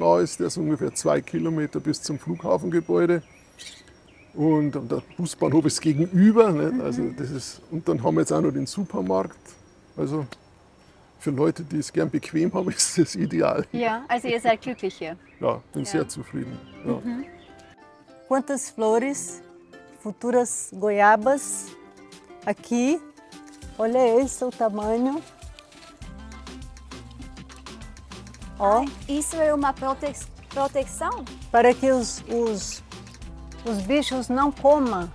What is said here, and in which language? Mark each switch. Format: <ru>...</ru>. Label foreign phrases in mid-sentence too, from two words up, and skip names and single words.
<de>so nah ist der, so ungefähr 2 Kilometer bis zum Flughafengebäude. Und der Busbahnhof ist gegenüber. Nicht? Also das ist, und dann haben wir jetzt auch noch den Supermarkt. Also für Leute, die es gern bequem haben, ist das ideal. Ja, also ihr seid glücklich hier. Ja, bin sehr zufrieden. Ja.</de> <pt>Quantas flores, futuras goiabas. Aqui, olha esse o tamanho. Ó, Isso é uma proteção? para que os bichos não comam,</pt>